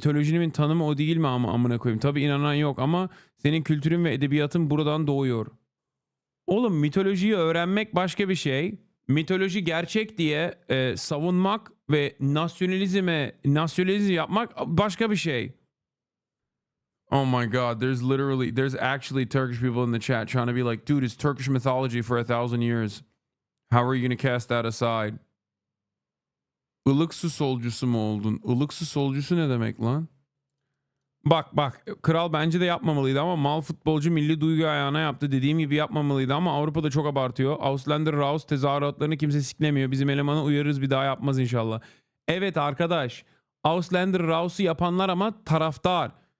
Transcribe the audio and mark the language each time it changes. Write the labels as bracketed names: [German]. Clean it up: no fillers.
[Turkish] Mitolojinin tanımı o değil mi ama amına koyayım. Tabii inanan yok ama senin kültürün ve edebiyatın buradan doğuyor. Oğlum mitolojiyi öğrenmek başka bir şey. Mitoloji gerçek diye savunmak ve nasyonalizm yapmak başka bir şey. [English] Oh my god, there's actually Turkish people in the chat trying to be like, dude, it's Turkish mythology for 1,000 years. How are you going to cast that aside? [Turkish] Ilık su solcusu mu oldun? Ilık su solcusu ne demek lan? Bak kral bence de yapmamalıydı ama mal futbolcu milli duygu ayağına yaptı. Dediğim gibi yapmamalıydı ama Avrupa'da çok abartıyor. Ausländer Raus tezahüratlarını kimse siklemiyor. Bizim elemanı uyarırız, bir daha yapmaz inşallah. Evet arkadaş, Ausländer Raus'u yapanlar ama taraftar.